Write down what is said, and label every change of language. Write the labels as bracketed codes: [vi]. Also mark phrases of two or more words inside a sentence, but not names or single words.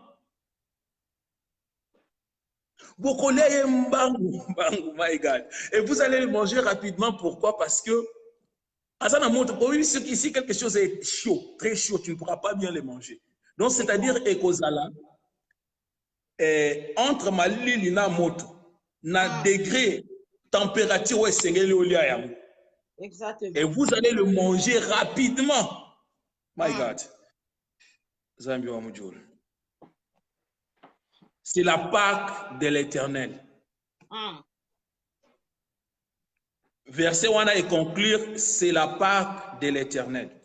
[fr] Vous connaissez Mbangu, [en] my God. [fr] Et vous allez le manger rapidement. Pourquoi? Parce que, si quelque chose est chaud, très chaud, tu ne pourras pas bien le manger. Donc, c'est-à-dire, entre [ln] ma lili na moto, na [fr] degré, température, exactement. Et vous allez le manger rapidement. [en] My God. [fr] C'est la Pâque de l'Éternel. Verset 1 et conclure, c'est la Pâque de l'Éternel.